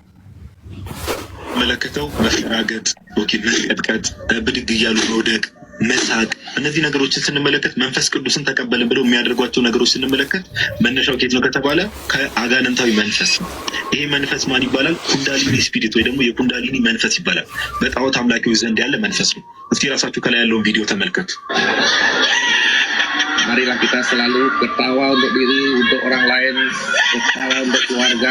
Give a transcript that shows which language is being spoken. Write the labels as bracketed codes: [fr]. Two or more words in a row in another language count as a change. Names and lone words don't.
[am] መለከተው መፈራገጥ፣ መንቀጥቀጥ፣ ብድግ እያሉ መውደቅ፣ መሳቅ፣ እነዚህ ነገሮችን ስንመለከት መንፈስ ቅዱስን ተቀበልን ብለው የሚያደርጓቸው ነገሮች ስንመለከት መነሻው ከየት ነው ከተባለ ከአጋንንታዊ መንፈስ ነው። ይሄ መንፈስ ማን ይባላል? [en] Kundalini spirit [am] ወይ ደግሞ የኩንዳሊኒ መንፈስ ይባላል። በጣዖት አምላኪዎች ዘንድ ያለ መንፈስ ነው። እስኪ ራሳችሁ ከላይ yaለውን ቪዲዮ ተመልከቱ። [id] Marilah kita selalu bertawa untuk diri, untuk orang lain, bertawa untuk keluarga.